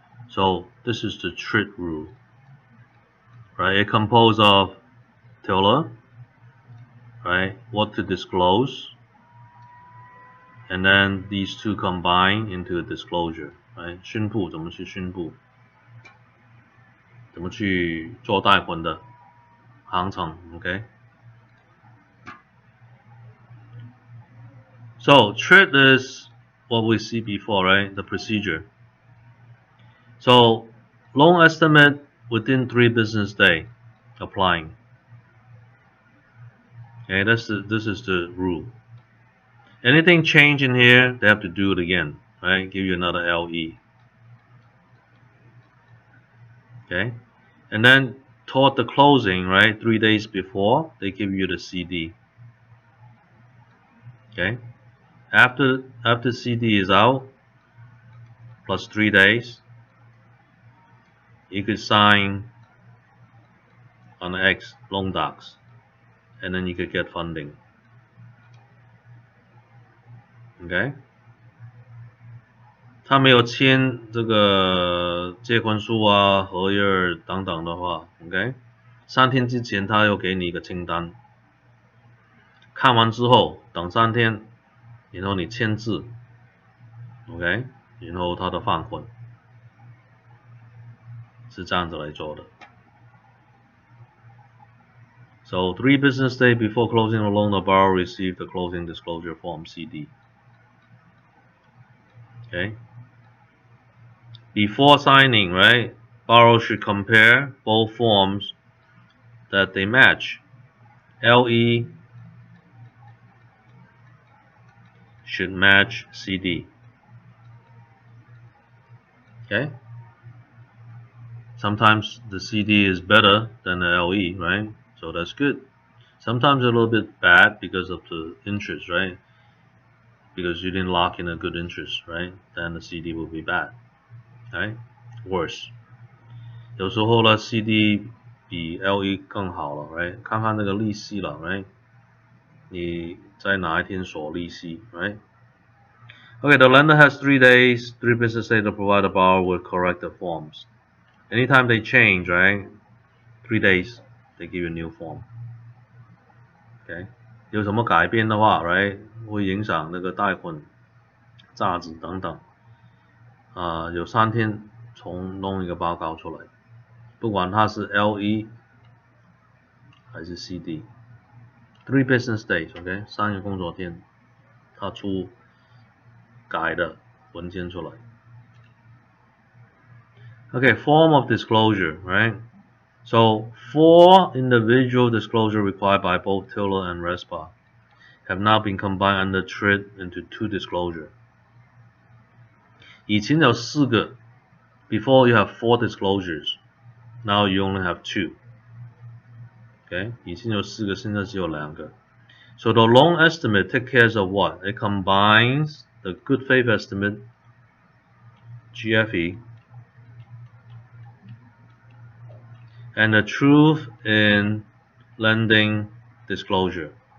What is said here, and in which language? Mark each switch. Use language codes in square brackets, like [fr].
[en] So this is the TRID rule. Right, it composed of TILA, right, what to disclose, and then these two combine into a disclosure, right? [zh] 宣布怎么去宣布怎么去做贷款的行程 ，OK。 [en] So TRID is what we see before, right? The procedure. So loan estimate within 3 business days applying. Okay, this is the rule. Anything change in here, they have to do it again, right? Give you another LE. Okay, and then toward the closing, right? 3 days before, they give you the CD. Okay, after CD is out, plus 3 days, you could sign on X loan docs, and then you could get funding. Okay. [zh] 他没有签这个借款书啊、合约等等的话 ，OK， 3天之前他又给你一个清单，看完之后等3天，然后你签字 ，OK， 然后他的放款是这样子来做的。 [en] So 3 business days before closing the loan, the borrower received the closing disclosure form CD. Okay. Before signing, right, borrower should compare both forms that they match. LE should match CD. Okay. Sometimes the CD is better than the LE, right? So that's good. Sometimes a little bit bad because of the interest, right? Because you didn't lock in a good interest, right? Then the CD will be bad, right? Worse. [zh] 有时候呢 CD 比 LE 更好了 right? 看看那个利息了 right? 你在哪一天锁利息 right? [en] Okay, the lender has 3 days, 3 business days to provide the borrower with corrected forms. Anytime they change, right? 3 days, they give you a new form. Okay? [zh] 有什么改变的话 right? 会影响那个贷款价值等等有3天重弄一个报告出来，不管它是 LE 还是 CD， [en] 3 business days, [zh] OK， 3个工作天，它出改的文件出来。 [en] Okay, form of disclosure, right? So 4 individual disclosure required by both TILA and RESPA have now been combined under TRID into 2 disclosure. [zh] 以前有4个 [en] before you have 4 disclosures, now you only have 2. [zh] Okay, 以前有4个，现在只有2个。 [en] So the loan estimate takes care of what? It combines the good faith estimate, GFE, and the truth in lending disclosure.